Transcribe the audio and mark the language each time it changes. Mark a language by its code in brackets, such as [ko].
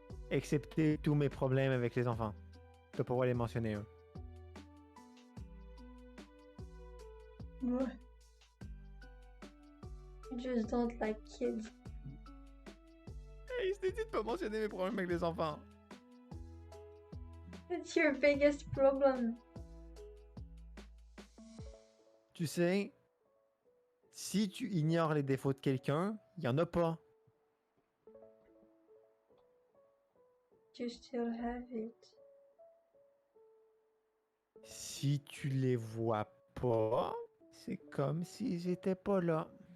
[fr] Excepté tous mes problèmes avec les enfants. T'as pas le droit de les mentionner, eux. Ouais. [en] You just don't like kids. [fr] Hey, je t'ai dit de pas mentionner mes problèmes avec les enfants. [en] It's your biggest problem. [fr] Tu sais, si tu ignores les défauts de quelqu'un, il y en a pas. [en] You still have it. [fr] Si tu les vois pas, c'est comme s'ils étaient pas là.